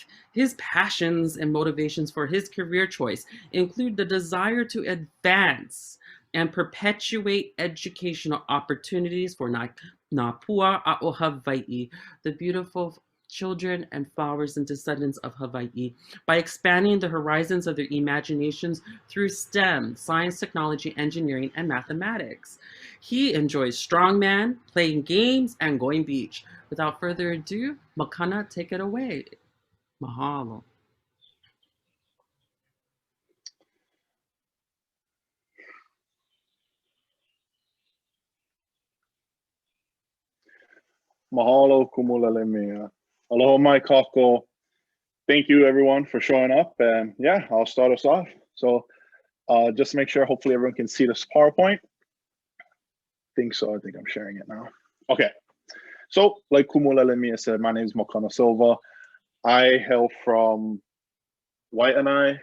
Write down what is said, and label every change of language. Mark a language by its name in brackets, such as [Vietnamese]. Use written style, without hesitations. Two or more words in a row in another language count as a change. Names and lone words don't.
[English] His passions and motivations for his career choice include the desire to advance and perpetuate educational opportunities for [Hawaiian] Napua A'o Hawaii, [English] the beautiful children and flowers and descendants of Hawaii, by expanding the horizons of their imaginations through STEM, science, technology, engineering, and mathematics. He enjoys strongman, playing games, and going beach. Without further ado, Makana, take it away. [Hawaiian] Mahalo. Mahalo kumulele mea. Aloha mai kako. [English] Thank you everyone for showing up, and yeah, I'll start us off. So just to make sure, hopefully everyone can see this PowerPoint. I think so, I think I'm sharing it now. Okay, so like Kumulele Mea said, my name is Makana Silva. I hail from Waianae.